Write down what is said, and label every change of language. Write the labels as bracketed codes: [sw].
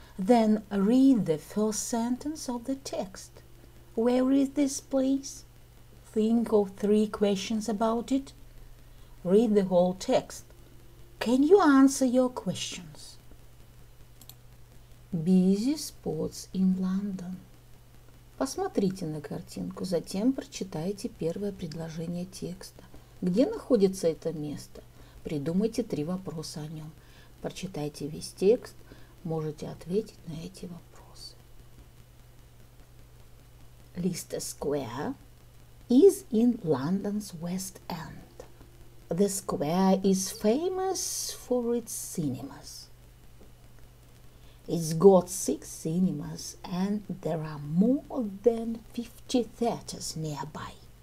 [en] Then read the first sentence of the text. Where is this place? Think of 3 questions about it. Read the whole text. Can you answer your questions? Busy spots in London. [ru] Посмотрите на картинку, затем прочитайте первое предложение текста. Где находится это место? Придумайте 3 вопроса о нем. Прочитайте весь текст, можете ответить на эти вопросы. [en] Leicester Square is in London's West End. The square is famous for its cinemas. It's got 6 cinemas and there are more than 50 theatres nearby.